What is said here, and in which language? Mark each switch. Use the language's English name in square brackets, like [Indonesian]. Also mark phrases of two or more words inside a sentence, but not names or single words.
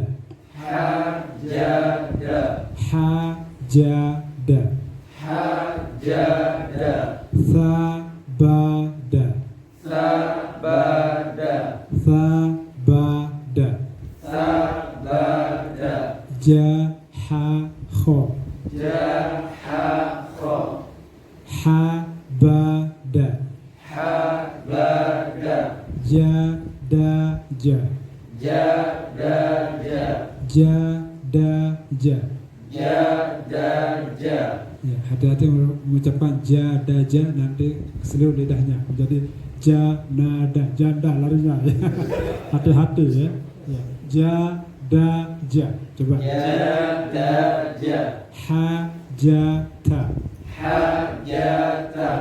[Indonesian] Ha, ja, da. Ha, ja, da. Ha, ja, da. Tha, ba, da. Sa, ba, da. Tha, ba, da. Sa, ba, da. Ja, ha, kho. Ja, ha, kho. Ha, ba, da. Ha, ba, da. Ja, da, ja. Ja, da, ja. Ja, da, ja. Ja, da, ja. Ya, hati-hati mengucapkan ja, da, ja, nanti keselio lidahnya menjadi ja, nada, janda larinya, ya. Hati-hati, ya. Ya. Ja, Daja. Coba. Jadaja. Hajata. Hajata.